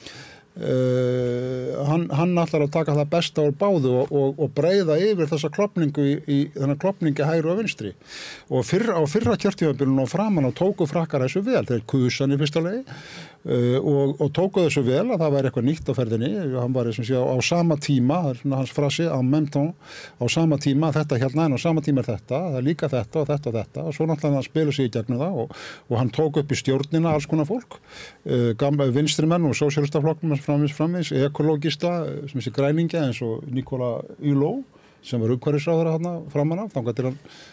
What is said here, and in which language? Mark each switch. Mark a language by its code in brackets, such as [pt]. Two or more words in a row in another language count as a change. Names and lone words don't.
[is] hann ætlar að taka það besta úr báðu og breiða yfir þessa klopningu þennan klopningi hægri og vinstri, og á fyrra kjörtímabilinu og framan og tóku Frakkar þessu vel, þeir kusan í fyrsta lagi og tóku þessu vel að það væri eitthvað nýtt á ferðinni, hann var á sama tíma, það er svona hans frasi [fr] en même temps, [is] á sama tíma þetta hérna, en á sama tíma þetta, það er líka þetta og þetta og þetta, og svo náttúrulega hann spila sig í gegnum það og hann tók upp í stjórnina alls konar fólk, vinstri menn og sósíalistaflokknum framvegis, ekologista sem sé græningja eins og Nicolas Hulot sem var umhverfisráðherra þarna framan af, þangað til hann